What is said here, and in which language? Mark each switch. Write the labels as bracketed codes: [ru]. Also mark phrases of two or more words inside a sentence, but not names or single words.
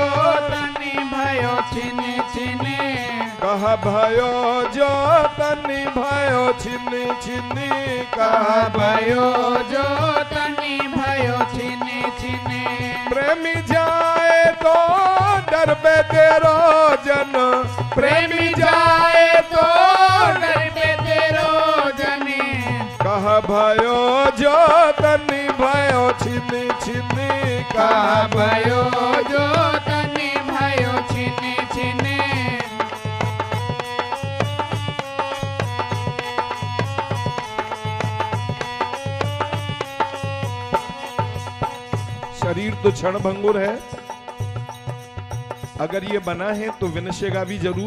[bra] तनि भयो छिन छिनी, कहा भयो जो तनि भयो छिन छिनी, कहा भयो जो तनि भयो छिन छिनी। प्रेमी जाए तो डर पे तेरो जन, प्रेमी जाए तो डर पे तेरो जनी। कहा भयो जो तनि भयो छिनी छिनी, कहा भयो जो तनि भयो छिनी छिनी। [hi] शरीर तो क्षण भंगुर है, अगर ये बना है तो विनशेगा भी जरूर।